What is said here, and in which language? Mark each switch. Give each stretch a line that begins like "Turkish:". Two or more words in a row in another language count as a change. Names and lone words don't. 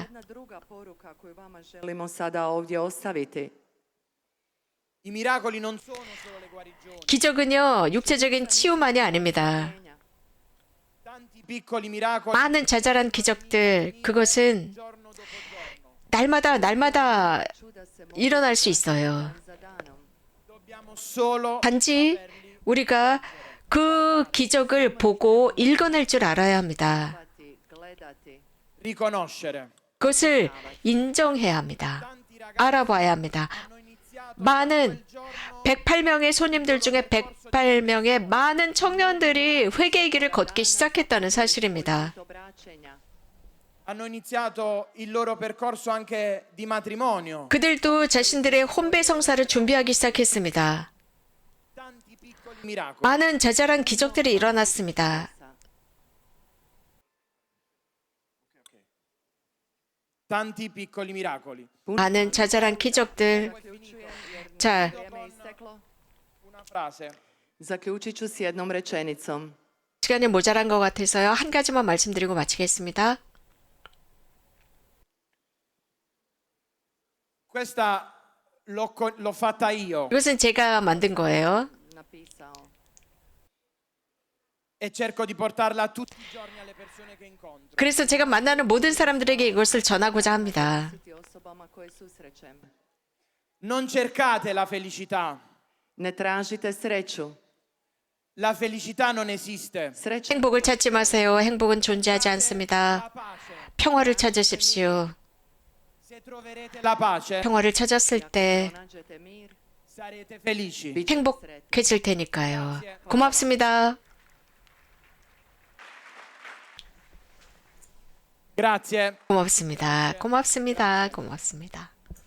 Croatian: Jedna druga poruka koju vama želimo sada ovdje ostaviti.
Italian: I miracoli non sono solo le guarigioni,
Korean: 기적은요 육체적인 치유만이 아닙니다.
Italian: tanti piccoli miracoli
Korean: 많은 자잘한 기적들 그것은
Italian: giorno dopo giorno.
Korean: 날마다
Croatian: Čuda se mogu
Korean: 일어날 수 있어요.
Croatian: za danom.
Italian: Dobbiamo solo
Korean: 단지 우리가 그 기적을 보고 읽어낼 줄 알아야 합니다.
Croatian: Gledati.
Italian: riconoscere.
Korean: 그것을 인정해야 합니다.
Italian: Tanti ragazzi
Korean: 알아봐야 합니다.
Italian: hanno iniziato
Korean: 많은
Italian: quel giorno
Korean: 108명의 손님들 중에 108명의 많은 청년들이 회개의 길을 걷기 시작했다는 사실입니다.
Croatian: Obraćenja.
Italian: hanno iniziato il loro percorso anche di matrimonio.
Korean: 그들도 자신들의 혼배 성사를 준비하기 시작했습니다.
Italian: Tanti piccoli miracoli.
Korean: 많은 자잘한 기적들이 일어났습니다.
Italian: tanti piccoli miracoli.
Korean: 많은 자잘한 기적들. 자,
Croatian: Vrijeme je isteklo.
Italian: Una frase.
Croatian: Zaključit ću s jednom rečenicom.
Korean: 시간이 모자란 것 같아서요. 한 가지만 말씀드리고 마치겠습니다.
Italian: Questa l'ho fatta io
Korean: 이것은 제가 만든 거예요.
Croatian: Napisao.
Italian: e cerco di portarla tutti i giorni alle persone che incontro.
Korean: 그래서 제가 만나는 모든 사람들에게 이것을 전하고자 합니다.
Croatian: Ti osobama koje susrećem.
Italian: Non cercate la felicità.
Croatian: Ne tražite sreću.
Italian: La felicità non esiste.
Croatian: Sreća
Korean: 행복을 찾지 마세요. 행복은 존재하지 않습니다.
Italian: La pace.
Korean: 평화를 찾으십시오.
Italian: Se troverete la pace,
Korean: 평화를 찾았을 때
Croatian: nađete mir.
Italian: sarete felici.
Croatian: Bit ćete sretni.
Korean: 행복해질 테니까요. 고맙습니다.
Italian: Grazie.
Korean: 고맙습니다. 고맙습니다. 고맙습니다.